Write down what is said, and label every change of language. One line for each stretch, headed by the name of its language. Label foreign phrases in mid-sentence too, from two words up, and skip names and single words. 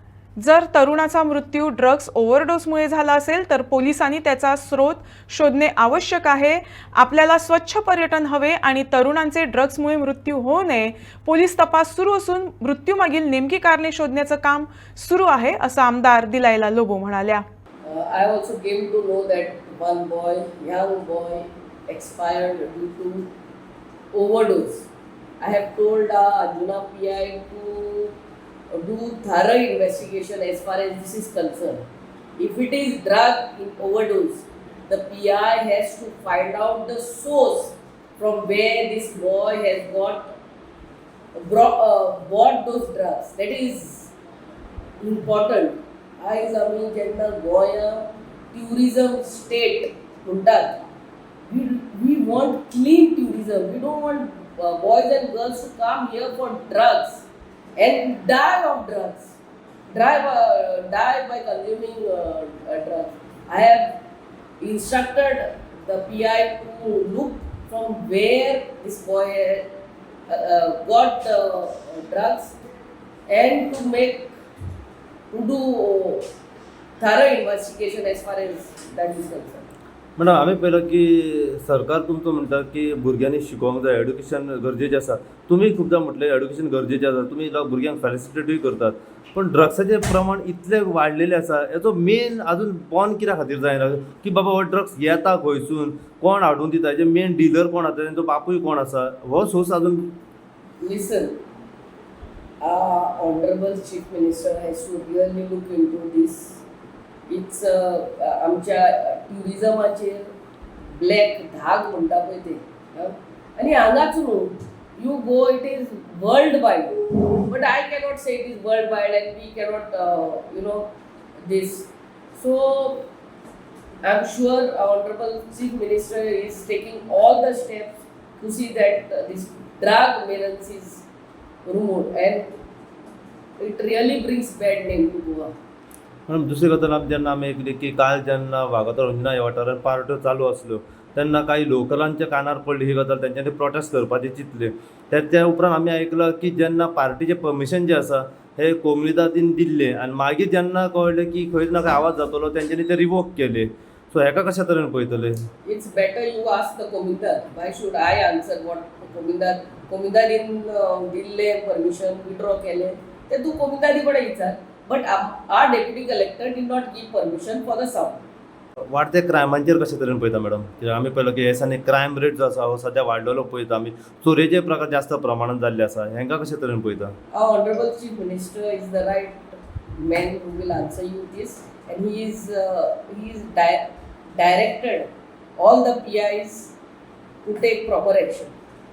Marathi: जर तरुणाचा मृत्यू ड्रग्ज ओव्हरडोसमुळे झाला असेल तर पोलिसांनी त्याचा स्रोत शोधणे आवश्यक आहे। आपल्याला स्वच्छ पर्यटन हवे आणि तरुणांचे ड्रग्जमुळे मृत्यू होऊ नये। पोलीस तपास सुरू असून मृत्यूमागील नेमकी कारणे शोधण्याचं काम सुरू आहे, असं आमदार दिलायला लोबो म्हणाल्या।
English: I also came to know that one boy, young boy, expired due to overdose. I have told Arjuna PI to do thorough investigation as far as this is concerned. If it is drug in overdose, the PI has to find out the source from where this boy has bought those drugs. That is important.
Konkani: आयज आमी जेन्ना गोंया
English: tourism state
Konkani: म्हणटात,
English: we want clean tourism. we don't want boys and girls to come here for drugs and die of drugs, die by consuming drugs. I have instructed the PI to look from where this boy got drugs and to do thorough investigation as far as that is concerned.
Konkani: मॅडम, आम्ही पहिलं की सरकार तुमचं म्हणतात की भुरग्यांनी शिकोवंक जाय, एड्युकेशन गरजेचें आसा. तुम्ही खूपदा म्हटलें एड्युकेशन गरजेचें आसा, तुमी भुरग्यांक फॅसिलिटी करतात, पण ड्रग्साचें प्रमाण इतलें वाडलेलें आसा. हेचो मेन आजून बंद कित्याक खातीर जायना की बाबा हो ड्रग्स येता खंयसून, कोण हाडून दिता, हेजे
English: main dealer
Konkani: कोण आसा, तेंचो बापूय कोण आसा, हो सोर्स आजून.
English: Listen, Honorable Chief Minister has to really look into this.
Konkani: It's आमच्या ट्युरिजमाचेर ब्लॅक धाग म्हणटा पळय ते, आनी हांगाच न्हू,
English: you go, it is world wide. but I cannot say it is world wide and we cannot this. so I am sure Honorable Chief Minister is taking all the steps to see that this drug menace is removed and it really brings bad name to Goa.
Konkani: म्हणून दुसरी गजाल जेन्ना आमी आयकली की काल जेन्ना वागातोर अंजुना ह्या वाठारांत पार्ट्यो चालू आसल्यो तेन्ना काही लोकलांच्या कानार पडली ही गजाल, तेंच्यांनी प्रोटेस्ट करपाचें चिंतले. त्या उपरांत आमी आयकलां की जेन्ना पार्टीचें परमिशन जें आसा हें कोमुनिदादीन दिल्लें आनी मागीर जेन्ना कळ्ळें की खंय ना खंय आवाज जातलो तेंच्यांनी तें रिवोक केलें. सो हेका कशा तरेन पळयतले?
English: It's better you ask the Komindad. Why should I answer what
Konkani: Komindadin दिल्ले परमिशन विड्रॉ केले ते तू कोमिदादी कडेन विचार.
English: But our deputy collector did not give permission for the sound.
Konkani: वाडते क्रायमांचेर कशे तरेन पळयता मॅडम? कित्याक आमी पळयलो की हेसांनी
English: crime rate
Konkani: जो आसा हो सद्या वाडलेलो पळयता आमी. चोरेचे प्रकार जास्त प्रमाणात जाल्ले आसा, हेंका कशे तरेन पळयता?
English: Our Honorable Chief Minister is the right man who will answer you this, and he is directed all the PIs to take proper action.